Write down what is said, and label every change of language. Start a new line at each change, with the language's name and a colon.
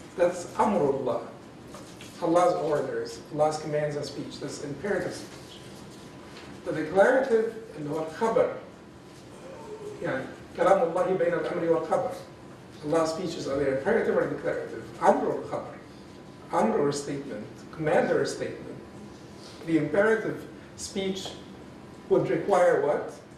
English: That's amrullah, Allah's orders, Allah's commands and speech. That's imperative speech. The declarative,
Arabic: اللي هو الخبر, يعني كلام الله بين الأمر والخبر.
English: Allah's speeches are they imperative or declarative? Amr al-khabar, amr or statement, command or statement. The imperative speech would require what?